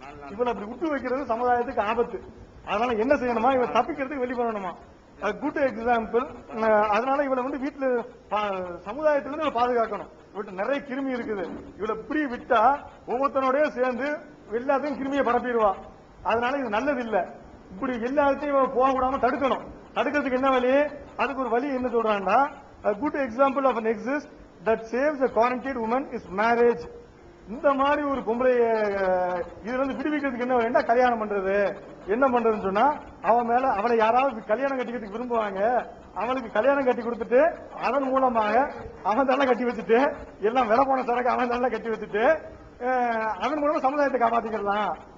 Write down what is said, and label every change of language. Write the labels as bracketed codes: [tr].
[ta] இவளை அப்படி விட்டு வைக்கிறது சமுதாயத்துக்கு ஆபத்து. அதனால என்ன செய்யணுமா, இவ தப்பிக்கிறதுக்கு வெளி பண்ணணுமா. Good example. அதனால இவளை வந்து வீட்டுல சமுதாயத்திலிருந்து பாதுகாக்கணும். இவட்ட நிறைய கிருமி இருக்குது. இவளை இப்படி விட்டா ஒவ்வொருத்தனோடய சேர்ந்து எல்லாத்தையும் கிருமியை பரப்பிடுவா. அதனால இது நல்லது இல்ல. இப்படி எல்லாத்தையும் போக விடாம தடுக்கணும். தடுக்கிறதுக்கு என்ன வழி? அதுக்கு ஒரு வழி என்ன சொல்றாங்கன்னா, [en] Good example of an exist that saves a quarantined woman is marriage. [ta] இந்த மாதிரி ஒரு பொம்பளை இதுல இருந்து விடுவிக்கிறதுக்கு என்ன வேண்டாம், கல்யாணம் பண்றது. என்ன பண்றதுன்னு சொன்னா, அவன் மேல அவளை யாராவது கல்யாணம் கட்டிக்கிறதுக்கு விரும்புவாங்க, அவளுக்கு கல்யாணம் கட்டி கொடுத்துட்டு அதன் மூலமாக அவன் தள்ள கட்டி வச்சுட்டு எல்லாம் விலை போன சரக்கு அவன் தள்ள கட்டி வச்சுட்டு அதன் மூலமா சமுதாயத்தை காப்பாத்திக்கலாம்.